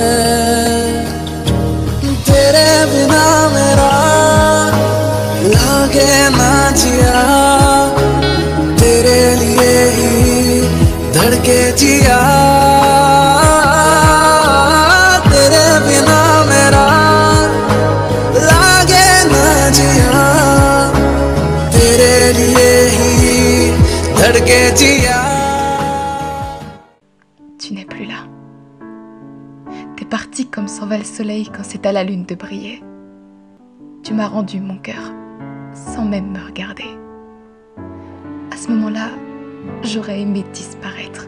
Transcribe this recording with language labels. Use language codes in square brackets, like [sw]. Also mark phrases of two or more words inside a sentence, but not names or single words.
[hi] तेरे बिना मेरा लागे ना जिया, तेरे लिए ही धड़के जिया। तेरे बिना मेरा लागे ना जिया, तेरे लिए ही धड़के जिया। [fr] Tu n'es plus là. T'es parti comme s'en va le soleil quand c'est à la lune de briller. Tu m'as rendu mon cœur, sans même me regarder. À ce moment-là, j'aurais aimé disparaître.